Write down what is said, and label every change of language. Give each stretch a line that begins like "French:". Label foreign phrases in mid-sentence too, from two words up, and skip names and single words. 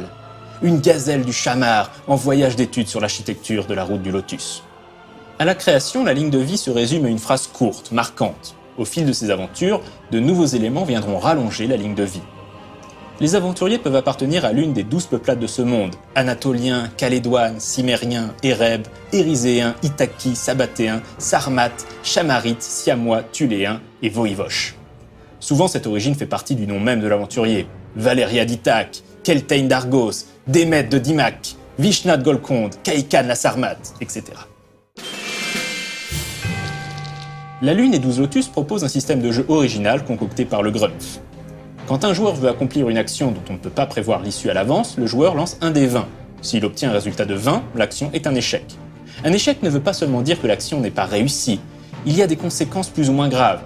French: Une gazelle du Chamar en voyage d'études sur l'architecture de la route du Lotus. À la création, la ligne de vie se résume à une phrase courte, marquante. Au fil de ces aventures, de nouveaux éléments viendront rallonger la ligne de vie. Les aventuriers peuvent appartenir à l'une des 12 peuplades de ce monde, anatoliens, calédoines, cimériens, érèbes, éryséens, itaki, sabbatéens, sarmates, chamarites, siamois, tuléens et voïvoches. Souvent, cette origine fait partie du nom même de l'aventurier. Valéria d'Ithaque, Keltain d'Argos, Démet de Dimac, Vishna de Golconde, Kaikan la Sarmate, etc. La Lune et 12 Lotus proposent un système de jeu original concocté par le Grumpf. Quand un joueur veut accomplir une action dont on ne peut pas prévoir l'issue à l'avance, le joueur lance un dé 20. S'il obtient un résultat de 20, l'action est un échec. Un échec ne veut pas seulement dire que l'action n'est pas réussie, il y a des conséquences plus ou moins graves.